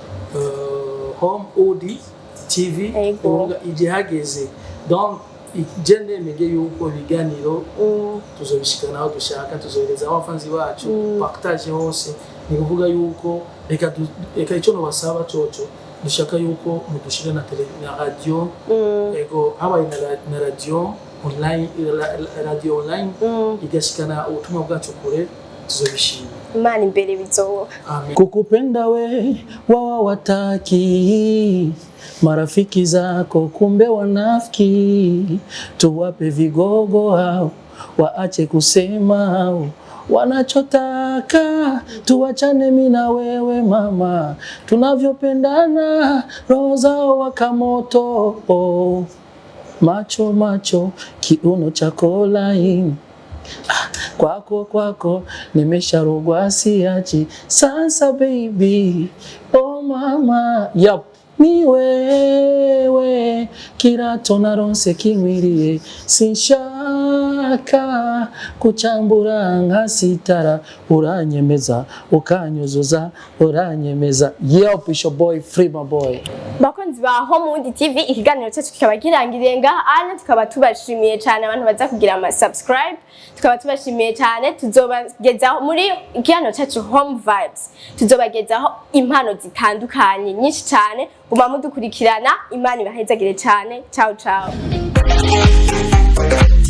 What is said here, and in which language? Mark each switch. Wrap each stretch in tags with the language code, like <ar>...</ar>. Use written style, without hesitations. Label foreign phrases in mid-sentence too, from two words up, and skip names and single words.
<rn>HOMEWOOD TV urumva igihageze donc igende mege yuko ibiganiro tuzobishikana aho dushaka tuzohereza abafanzi bacu partage hose ni kuvuga yuko reka icyo no basaba coco dushaka yuko mudushira na radio ego habaye na</rn> <en>radio online</en> <rn>igashikana ubutumwa bwacu kure tuzobishima Imana imbere bizoba</rn> <sw>amen kukupenda we wawa wataki marafiki zako kumbe wanafiki tuwape vigogo hao waache kusema hao wanachotaka tuachane mimi na wewe mama tunavyopendana roho zao wakamoto macho kiuno chako laini kwako nimesharogwa siachi sasa baby oh mama yap ni wewe</sw> <rn>kirato naronse kimwirie sinshaka kuchambura nkasitara uranyemeza ukanyuzuza uranyemeza</rn> <en>yep it's your boy</en> <sw>FREEMA BOY</sw> <rn>bakunzi ba HOMEWOOD TV ikiganiro cyacu kikaba kirangiriye ngaha anya tukaba tubashimiye cyane abantu baza kugira ama subscribe tukaba tubashimiye cyane tuzobagezaho muri ikiganiro cyacu Home Vibes tuzobagezaho impano zitandukanye nyinshi cyane guma mudukurikirana Imana ibahezagire cyane</rn> <it>ciao ciao</it>